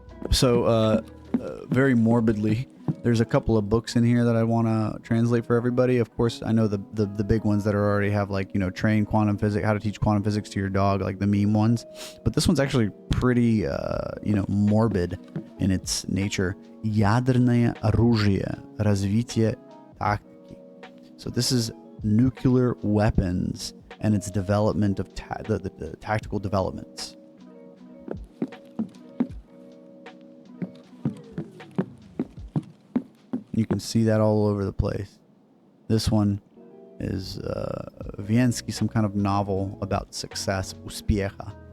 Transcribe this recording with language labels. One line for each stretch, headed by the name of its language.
English: So, very morbidly, there's a couple of books in here that I want to translate for everybody. Of course, I know the big ones that already have like, you know, train quantum physics, how to teach quantum physics to your dog, like the meme ones. But this one's actually pretty, morbid in its nature.
Russian: Ядерное оружие, развитие тактики.
English: So this is nuclear weapons and its development of the tactical developments. You can see that all over the place. This one is Vienski, some kind of novel about success, uspiecha.